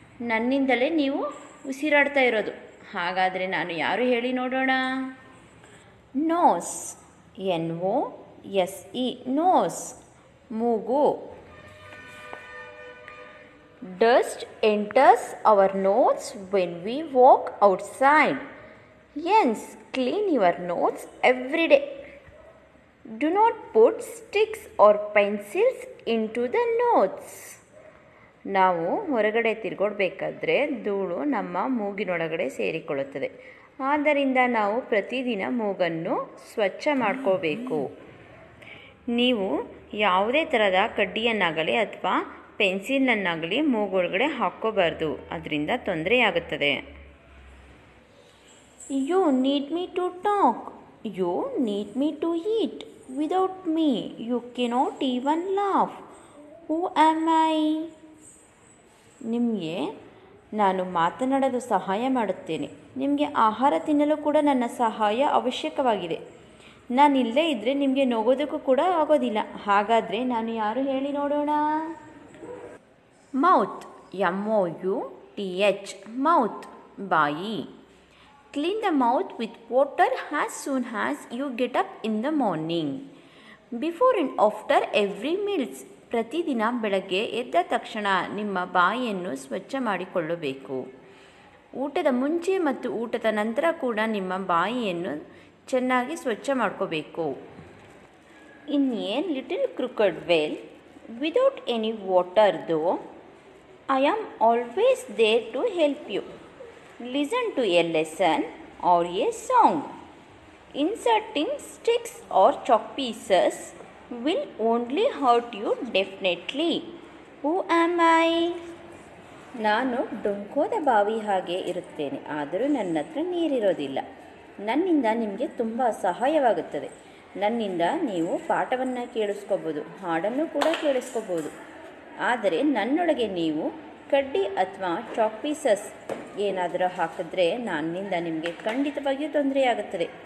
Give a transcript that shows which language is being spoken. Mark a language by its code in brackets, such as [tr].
[kn] ನನ್ನಿಂದಲೇ ನೀವು ಉಸಿರಾಡ್ತಾ ಇರೋದು. ಹಾಗಾದರೆ ನಾನು ಯಾರು ಹೇಳಿ ನೋಡೋಣ? ನೋಸ್. N-O-S-E, ನೋಸ್, ಮೂಗು. [en] Dust enters our nose when we walk outside. Hence, clean your nose every day. Do not put sticks or pencils into the nose. [kn] ನಾವು ಹೊರಗಡೆ ತಿರುಗಾಡಬೇಕಾದ್ರೆ ಧೂಳು ನಮ್ಮ ಮೂಗಿನೊಳಗಡೆ ಸೇರಿಕೊಳ್ಳುತ್ತದೆ. ಆದ್ದರಿಂದ ನಾವು ಪ್ರತಿದಿನ ಮೂಗನ್ನು ಸ್ವಚ್ಛ ಮಾಡ್ಕೋಬೇಕು. ನೀವು ಯಾವುದೇ ಥರದ ಕಡ್ಡಿಯನ್ನಾಗಲಿ ಅಥವಾ ಪೆನ್ಸಿಲನ್ನಾಗಲಿ ಮೂಗೊಳಗಡೆ ಹಾಕ್ಕೋಬಾರ್ದು. ಅದರಿಂದ ತೊಂದರೆಯಾಗುತ್ತದೆ. [en] You need me to talk. You need me to eat. Without me you cannot even laugh. Who am I? [kn] ನಿಮಗೆ ನಾನು ಮಾತನಾಡಲು ಸಹಾಯ ಮಾಡುತ್ತೇನೆ. ನಿಮಗೆ ಆಹಾರ ತಿನ್ನಲು ಕೂಡ ನನ್ನ ಸಹಾಯ ಅವಶ್ಯಕವಾಗಿದೆ. ನಾನಿಲ್ಲೇ ಇದ್ದರೆ ನಿಮಗೆ ನಗೋದಕ್ಕೂ ಕೂಡ ಆಗೋದಿಲ್ಲ. ಹಾಗಾದರೆ ನಾನು ಯಾರು ಹೇಳಿ ನೋಡೋಣ? ಮೌತ್. M-O-U-T-H, ಮೌತ್, ಬಾಯಿ. [en] Clean the mouth with water as soon as you get up in the morning. Before and after every meals. [kn] ಪ್ರತಿದಿನ ಬೆಳಗ್ಗೆ ಎದ್ದ ತಕ್ಷಣ ನಿಮ್ಮ ಬಾಯಿಯನ್ನು ಸ್ವಚ್ಛ ಮಾಡಿಕೊಳ್ಳಬೇಕು. ಊಟದ ಮುಂಚೆ ಮತ್ತು ಊಟದ ನಂತರ ಕೂಡ ನಿಮ್ಮ ಬಾಯಿಯನ್ನು ಚೆನ್ನಾಗಿ ಸ್ವಚ್ಛ ಮಾಡ್ಕೋಬೇಕು. [en] In a little crooked well without any water though I am always there to help you. Listen to a lesson or a song. Inserting sticks or chalk pieces will only hurt you definitely. Who am I? [kn] ನಾನು ಡೊಂಕೋದ ಬಾವಿ ಹಾಗೆ ಇರುತ್ತೇನೆ, ಆದರೂ ನನ್ನ ಹತ್ರ ನೀರಿರೋದಿಲ್ಲ. ನನ್ನಿಂದ ನಿಮಗೆ ತುಂಬ ಸಹಾಯವಾಗುತ್ತದೆ. ನನ್ನಿಂದ ನೀವು ಪಾಠವನ್ನು ಕೇಳಿಸ್ಕೋಬೋದು, ಹಾಡನ್ನು ಕೂಡ ಕೇಳಿಸ್ಕೋಬೋದು. ಆದರೆ ನನ್ನೊಳಗೆ ನೀವು ಕಡ್ಡಿ ಅಥವಾ ಚಾಕ್ ಪೀಸಸ್ ಏನಾದರೂ ಹಾಕಿದ್ರೆ ನನ್ನಿಂದ ನಿಮಗೆ ಖಂಡಿತವಾಗಿಯೂ ತೊಂದರೆಯಾಗುತ್ತದೆ.